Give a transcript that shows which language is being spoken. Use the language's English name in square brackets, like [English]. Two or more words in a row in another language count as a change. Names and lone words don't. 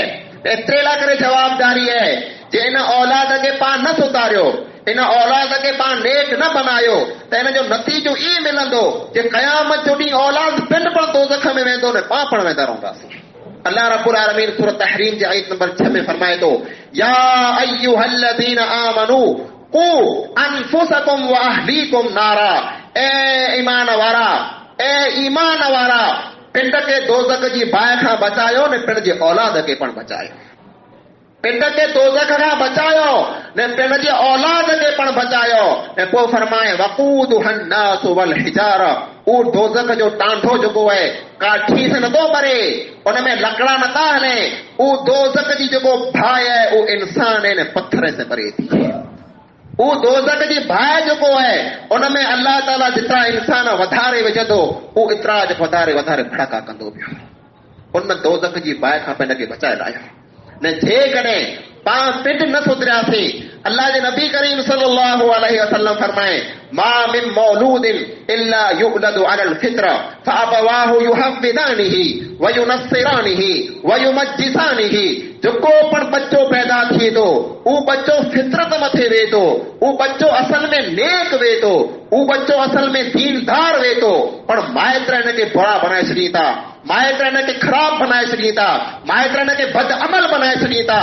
[Sindhi] एतिरे लाइ करे जवाबदारी आहे जे इन औलाद खे पाण न सुधारियो, इन औलाद खे पाण नेक न बनायो त हिन जो नतीजो ई मिलंदो जे क़यामत जो ॾींहुं औलाद पिंड पण दोज़ख में वेंदो न पाण पण वेंदा रहंदासीं। अल्लाह रब्बुल आलमीन सूरत तहरीम जे आयत नंबर 6 में फरमाए थो, [Arabic] يا أيها الذين آمنوا قوا أنفسكم وأهليكم نارا. [Sindhi] ए ईमान वारा, ए ईमान वारा, पिंड खे दोज़ख जी बाहि खां बचायो ने पिंड जे औलाद खे पण बचायो। पिंड खे दोज़ख खां बचायो ने पिंड जे औलाद खे पण बचायो। ऐं पोइ फरमाए [Arabic] وقودها الناس والحجارة, [Sindhi] उहो दोज़ख जो टांढो जेको आहे काठी से नथो भरे, उन में लकड़ा नथा हले। उहो दोज़ख जी जेको बाहि आहे उहो इंसान आहे, पत्थर से भरे थी। उहो दोज़ख जी बाहि जेको आहे उन में अलाह ताला जेतिरा इंसान वधारे विझंदो उहो एतिरा वधारे वधारे भड़का कंदो पियो। उन दोज़ख जी बाहि खां पंहिंजे खे बचाए लाहियो। न जेकॾहिं पाण पिंड न सुधरियासीं, अल्लाह जे नबी करीम सल्लल्लाहु अलैहि वसल्लम फरमाए [Arabic] ما من مولود إلا يولد على الفطرة فأبواه يهودانه وينصرانه ويمجسانه. [Sindhi] जेको पण बच्चो पैदा थिए थो उहो बच्चो फितरत मथे वेहे थो, उहो बच्चो असल में नेक वेहे थो, उहो बच्चो असल में दीनदार वेहे थो, पर माइट हिनखे बुरा बनाए छॾी था, माइट हिनखे ख़राब बनाए छॾी था, माइट हिनखे बद अमल बनाए छॾी था।